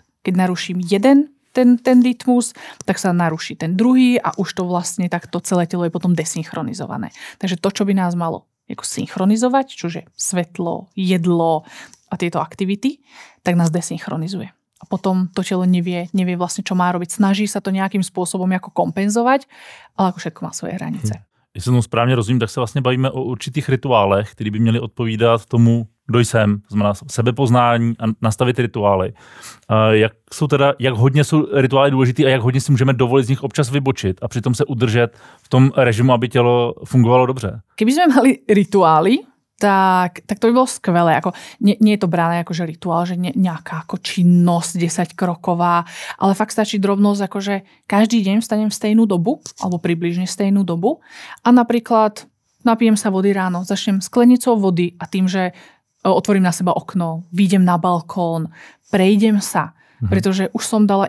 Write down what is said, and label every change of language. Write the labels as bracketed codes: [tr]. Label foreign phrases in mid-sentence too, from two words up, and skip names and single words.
[sk] Keď naruším jeden ten rytmus, tak sa naruší ten druhý a už to vlastne takto celé telo je potom desynchronizované. Takže to, čo by nás malo ako synchronizovať, čože svetlo, jedlo a tieto aktivity, tak nás desynchronizuje. A potom to telo nevie vlastne, čo má robiť. Snaží sa to nejakým spôsobom ako kompenzovať, ale ako všetko má svoje hranice. [cs] Jestli tomu správně rozumím, tak se vlastně bavíme o určitých rituálech, které by měly odpovídat tomu, kdo jsem, to znamená sebepoznání a nastavit rituály. Jak hodně jsou rituály důležitý a jak hodně si můžeme dovolit z nich občas vybočit a přitom se udržet v tom režimu, aby tělo fungovalo dobře. [sk] Keby sme mali rituály, tak to by bolo skvelé. Ako, nie je to brané ako že rituál, že nejaká ako činnosť 10-kroková, ale fakt stačí drobnosť, ako že každý deň vstanem v stejnú dobu, alebo približne stejnú dobu a napríklad napijem sa vody ráno, začnem sklenicou vody a tým, že otvorím na seba okno, vyjdem na balkón, prejdem sa, pretože už som dala